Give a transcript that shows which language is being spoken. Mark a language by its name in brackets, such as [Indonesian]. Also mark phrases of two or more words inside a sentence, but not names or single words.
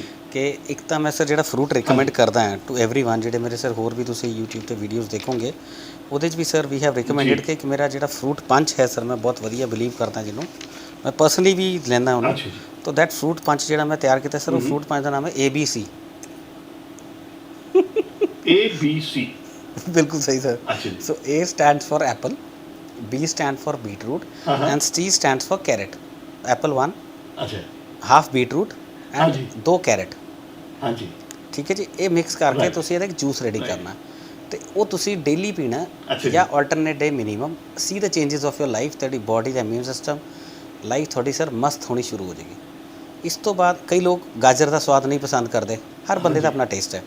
[Punjabi] ਕਿ ਇੱਕ ਤਾਂ ਮੈਂ ਸਰ ਜਿਹੜਾ [English] fruit recommend [Punjabi] ਕਰਦਾ ਹਾਂ [English] to everyone, [Punjabi] ਜਿਹੜੇ ਮੇਰੇ ਸਰ ਹੋਰ ਵੀ ਤੁਸੀਂ YouTube ਤੇ ਵੀਡੀਓਜ਼ ਦੇਖੋਗੇ ਉਹਦੇ 'ਚ ਵੀ ਸਰ [English] we have recommended [Punjabi] ਜੀ। ਕਿ ਮੇਰਾ ਜਿਹੜਾ [English] fruit punch [Punjabi] ਹੈ ਸਰ, ਮੈਂ ਬਹੁਤ ਵਧੀਆ ਬਿਲੀਵ ਕਰਦਾ, ਜਿਹਨੂੰ ਮੈਂ ਪਰਸਨਲੀ ਵੀ ਲੈਂਦਾ ਉਹਨੂੰ। ਅੱਛਾ ਜੀ। ਤਾਂ [English] that fruit punch [Punjabi] ਜਿਹੜਾ ਮੈਂ ਤਿਆਰ ਕੀਤਾ ਸਰ, ਉਹ [English] fruit punch [Punjabi] ਦਾ ਨਾਮ ਹੈ ABC। ABC। ਬਿਲਕੁਲ ਸਹੀ ਸਰ। ਅੱਛਾ ਜੀ। [English] ਸੋ A stands for apple, B stands for beetroot and C stands for carrot. Apple 1, [Punjabi] ਅੱਛਾ। [English] ਹਾਫ beetroot [Punjabi] ਹਾਂਜੀ। [English] and 2 carrot। [Punjabi] ਹਾਂਜੀ। ਠੀਕ ਹੈ ਜੀ। ਇਹ ਮਿਕਸ ਕਰਕੇ [English] Right. [Punjabi] ਤੁਸੀਂ ਇਹਦਾ ਇੱਕ ਜੂਸ ਰੈਡੀ [English] Right. [Punjabi] ਕਰਨਾ ਤੇ ਉਹ ਤੁਸੀਂ ਡੇਲੀ ਪੀਣਾ ਅੱਛਾ ਜੀ। [English] ਜਾਂ alternate day minimum. see the changes of your life, [Punjabi] ਤੁਹਾਡੀ ਬੋਡੀ ਦਾ [English] immune system, [Punjabi] ਲਾਈਫ ਤੁਹਾਡੀ ਸਰ ਮਸਤ ਹੋਣੀ ਸ਼ੁਰੂ ਹੋ ਜਾਏਗੀ। ਇਸ ਤੋਂ ਬਾਅਦ ਕਈ ਲੋਕ ਗਾਜਰ ਦਾ ਸਵਾਦ ਨਹੀਂ ਪਸੰਦ ਕਰਦੇ, ਹਰ ਬੰਦੇ ਦਾ ਆਪਣਾ ਟੇਸਟ ਹੈ।